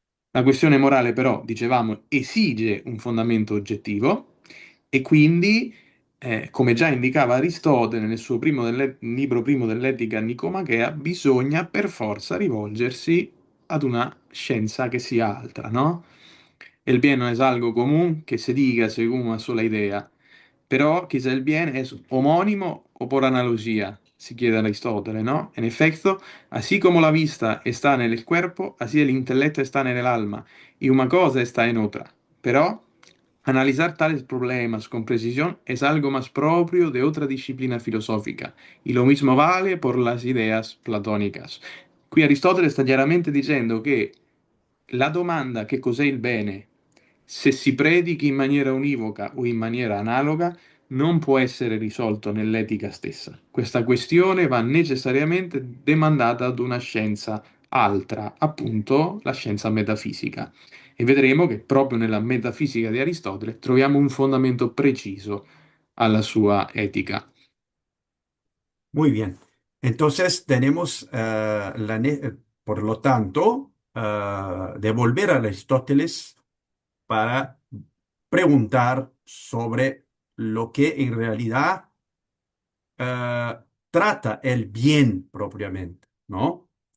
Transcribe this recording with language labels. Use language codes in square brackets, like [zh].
[it] La questione morale però, dicevamo, esige un fondamento oggettivo e quindi, come già indicava Aristotele nel suo libro primo dell'Etica Nicomachea, bisogna per forza rivolgersi ad una scienza che sia altra, ¿no? [es] El bien no es algo común que se diga según una sola idea, pero quizá el bien es homónimo o por analogía, si quiere Aristóteles, ¿no? En efecto, así como la vista está en el cuerpo, así el intelecto está en el alma, y una cosa está en otra. Pero Analizar tales problemas con precisión es algo más propio de otra disciplina filosófica, y lo mismo vale por las ideas platónicas. [it] Qui Aristotele sta chiaramente dicendo che la domanda che cos'è il bene, se si predichi in maniera univoca o in maniera analoga, non può essere risolto nell'etica stessa. Questa questione va necessariamente demandata ad una scienza altra, appunto la scienza metafisica. E vedremo che proprio nella metafisica di Aristotele troviamo un fondamento preciso alla sua etica. [es] Muy bien. Entonces tenemos, por lo tanto, de volver a Aristóteles para preguntar sobre lo que en realidad eh, trata el bien propiamente, ¿no?